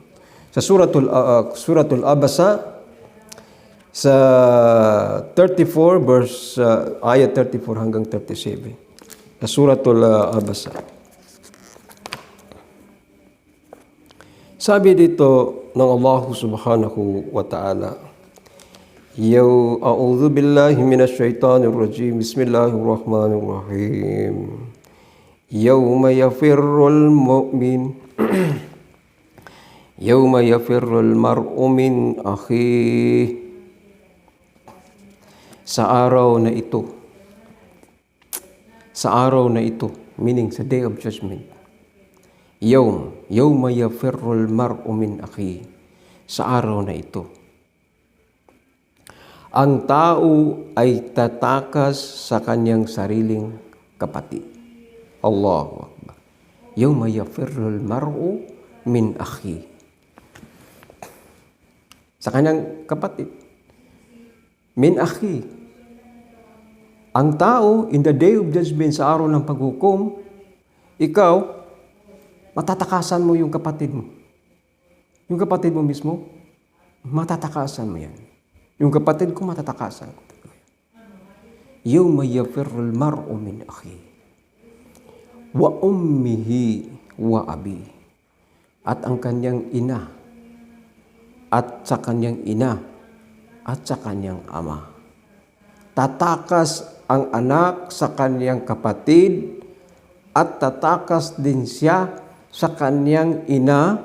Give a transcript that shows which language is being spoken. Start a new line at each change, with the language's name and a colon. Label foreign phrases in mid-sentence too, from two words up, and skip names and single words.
Filipino: Sa Suratul Abasa sa 34 verse ayat 34 hanggang 37. Sa Suratul Abasa. Sabi dito ng Allah
Arabic: سبحانه وتعالى, أعوذ بالله من الشيطان الرجيم. Bismillahirrahmanirrahim. يوم يفر المؤمن يوم يفر المرء من أخيه.
Filipino: Sa araw na ito, meaning sa
English: day of judgment,
Arabic: يوم يفر المرء من أخيه.
Filipino: Sa araw na ito, ang tao ay tatakas sa kanyang sariling kapatid.
Arabic: الله أكبر. يوم يفر المرء من أخي.
Filipino: Sa kanyang kapatid.
Arabic: من أخي.
Filipino: Ang tao,
English: in the day of judgment,
Filipino: sa araw ng paghukom, ikaw, matatakasan mo yung kapatid mo. Yung kapatid mo mismo, matatakasan mo yan. Yung kapatid ko, matatakasan ko.
Arabic: يوم يفر المرء من أخي. وأمه وأبي.
Filipino: At ang kanyang ina. At sa kanyang ina. At sa kanyang ama. Tatakas ang anak sa kanyang kapatid. At tatakas din siya sa kanyang ina.